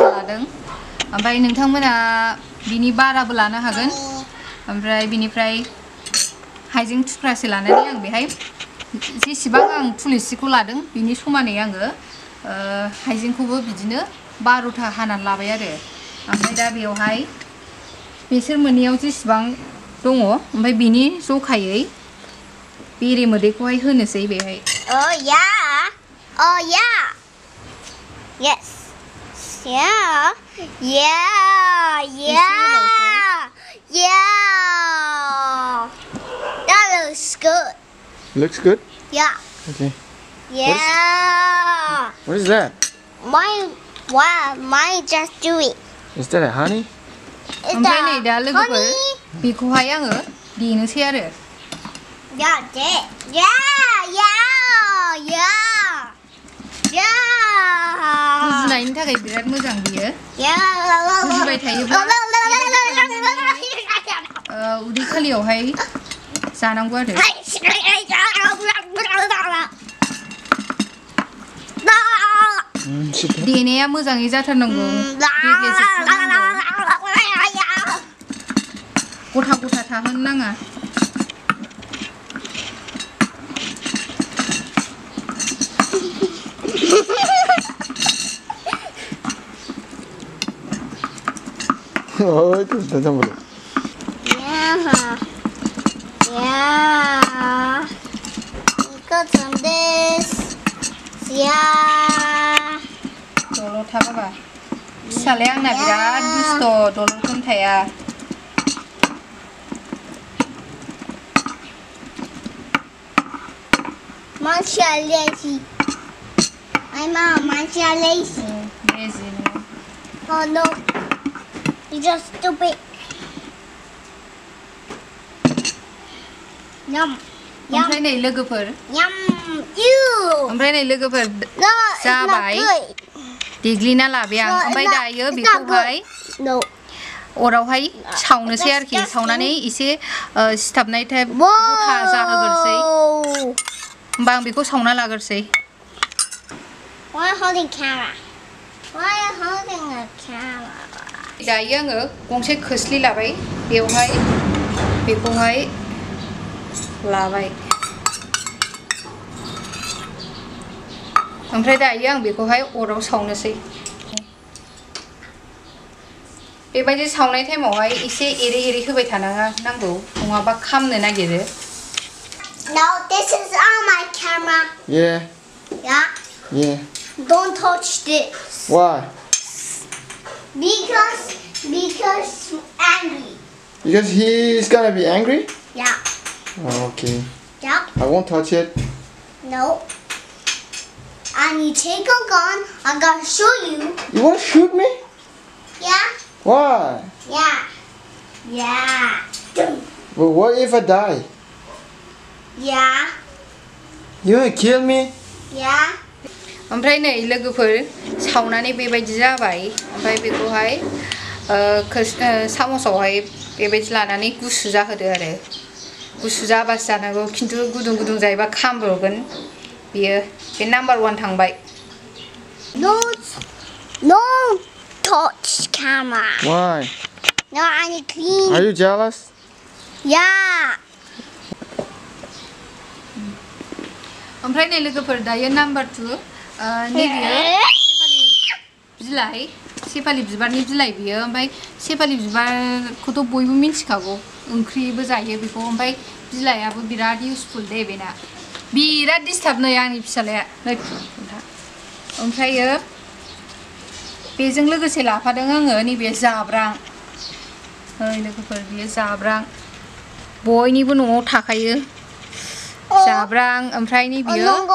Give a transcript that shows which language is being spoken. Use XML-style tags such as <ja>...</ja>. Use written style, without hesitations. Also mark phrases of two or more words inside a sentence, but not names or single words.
<brx>लादों ओमफ्राय नोंथांमोना बिनि बाराबो लानो हागोन ओमफ्राय बिनिफ्राय हाइजें थुख्रासे लानानै आं बेहाय जेसेबां आं थुलुसिखौ लादों बिनि समानै आङो हाइजेंखौबो बिदिनो 12टा हानानै लाबाय आरो ओमफ्राय दा बेयावहाय बेसोर मोननैयाव जेसेबां दङ ओमफ्राय बिनि जखायै बेरे मोदैखौहाय होनोसै बेहाय</brx> <en>Oh yeah. Oh yeah. Yes. Yeah. Yeah. Yeah. Yeah. That looks good. Looks good. Yeah. Okay. Yeah. What is that? Mine just do it. Is that a honey?</en> <brx>ओमफ्राय नै दा लोगोफोर बेखौहाय आङो देनोसै आरो</brx> <en>Yeah, yeah, yeah, yeah, yeah.</en> <brx>गुजुनायनि थाखाय बिराद मोजां बियो</brx> <en>Yeah.</en> <brx>गुजुबाय थायोब्ला उदै खालियावहाय जानांगौ आरो देनाया मोजाङै जाथारनांगौ गथा गथा थाहोनो नाङा</brx> <en>Oh, 괜찮아. Yeah. Got some this. Yeah.</en> <brx>दलर थाबाबा फिसालाया आंना बिराद दुस्थ' दलरखौनो थाया</brx> <en>Mine's lazy. My mom, mine's lazy. Lazy. Oh no. You're just stupid. Yum.</en> <brx>ओमफ्राय नै लोगोफोर</brx> <en>Yum. You.</en> <brx>ओमफ्राय नै लोगोफोर</brx> <en>No, it's not</en> <brx>जाबाय</brx> <en>good.</en> <brx>देग्लिना लाबाय आं ओमफ्राय दायो बेखौहाय</brx> <en>No.</en> <brx>अरावहाय सावनोसै आरोखि सावनानै एसे सिथाबनाय टाइप गथा जाहोग्रोसै होमबा आं बेखौ सावना लाग्रोसै</brx> <en>Why are you holding camera? Why are you holding a camera?</en> <brx>दायो आङो गंसे खोस्लि लाबाय बेवहाय बेखौहाय लाबाय ओमफ्राय दायो आं बेखौहाय अराव सावनोसै बेबायदि सावनाय टाइमावहाय एसे एरै एरै होबाय थानांगौ नङाबा खामनो नागिरो</brx> <en>No, this is on my camera. Yeah. Yeah? Yeah. Don't touch this. Why? Because angry. Because he's gonna be angry? Yeah. Oh, okay. Yeah. I won't touch it. No. And you take a gun, I'm gonna show you. You want to shoot me? Yeah? Why? Yeah. Yeah. Well, what if I die? Yeah. You wanna kill me? Yeah.</en> <brx>ओमफ्राय नै लोगोफोर सावनानै बेबायदि जाबाय ओमफ्राय बेखौहाय सामसआवहाय बेबायदि लानानै गुसु जाहोदो आरो गुसु जाबासो जानांगौ खिन्थु गुदुं गुदुं जायोबा खामब्रगोन बियो बे नाम्बार 1 थांबाय</brx> <en>No touch camera. Why? No, I need clean. Are you jealous? Yeah.</en> <brx>ओमफ्राय नै लोगोफोर दायो नाम्बार 2 नैबेयो सेफालि बिबारनि बिलाइ बियो ओमफ्राय सेफालि बिबारखौथ' बयबो मिन्थिखागौ ओंख्रिबो जायो बेखौ ओमफ्राय बिलाइआबो बिराद इउसफुल दे बेना बिराद डिस्टार्ब नै आंनि फिसालाया नै ओमफ्रायो बेजों लोगोसे लाफादों आङो नैबे जाब्रां नै लोगोफोर बियो जाब्रां बयनिबो न'आव थाखायो जाब्रां ओमफ्राय नैबेयो</brx>